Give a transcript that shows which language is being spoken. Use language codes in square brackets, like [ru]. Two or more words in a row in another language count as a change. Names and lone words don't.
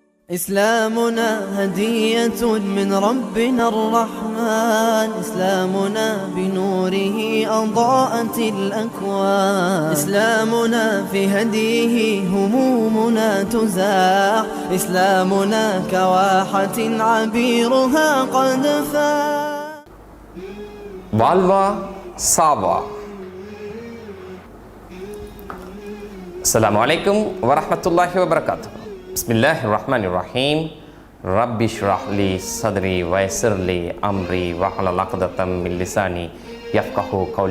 [ar] إسلامنا هدية من ربنا الرحمن. إسلامنا بنوره أضاءت الأكوان. إسلامنا في هديه همومنا تزاح. إسلامنا كواحة عبيرها قد فاح. [ta] வாழ்வா சாவா. [ar] السلام عليكم ورحمة الله وبركاته. بسم الله الرحمن الرحيم. رب اشرح لي صدري ويسر لي أمري واحلل عقدة من لساني يفقهوا قولي.